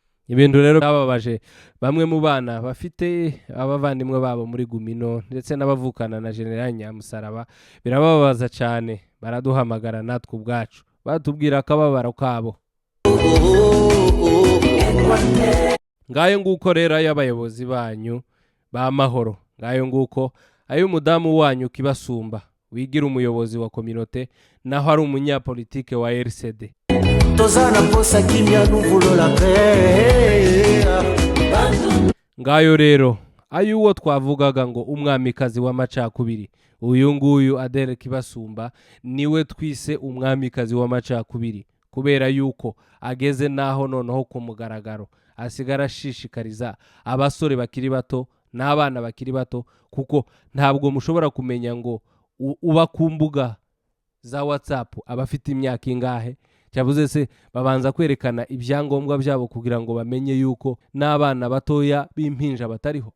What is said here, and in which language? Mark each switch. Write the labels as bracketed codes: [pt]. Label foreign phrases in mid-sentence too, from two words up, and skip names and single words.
[rw] ibintu rero byababaje bamwe mu bana bafite abavandimwe babo muri Gumino ndetse n'abavukana na General Nyamusaraba, birababaza cyane, baraduhamagara natwe ubwacu batubwira akababaro kabo. Ngayo nguko rero y'abayobozi banyu b'amahoro, ngayo nguko ay'umudamu wanyu Kibasumba wigira umuyobozi wa kominote naho ari umunyapolitike wa RCD. [ln] tozana posa kimya nuvulola [rw] Ngayo rero ay'uwo twavugaga ngo umwamikazi w'amacakubiri, uyu nguyu Adele Kibasumba niwe twise umwamikazi w'amacakubiri, kubera yuko ageze naho noneho ku mugaragaro asigara ashishikariza abasore bakiri bato n'abana bakiri bato, kuko ntabwo mushobora kumenya ngo uba ku mbuga za WhatsApp abafite imyaka ingahe, cyavuze se babanza kwerekana ibyangombwa byabo kugira ngo bamenye yuko n'abana batoya b'impinja batariho.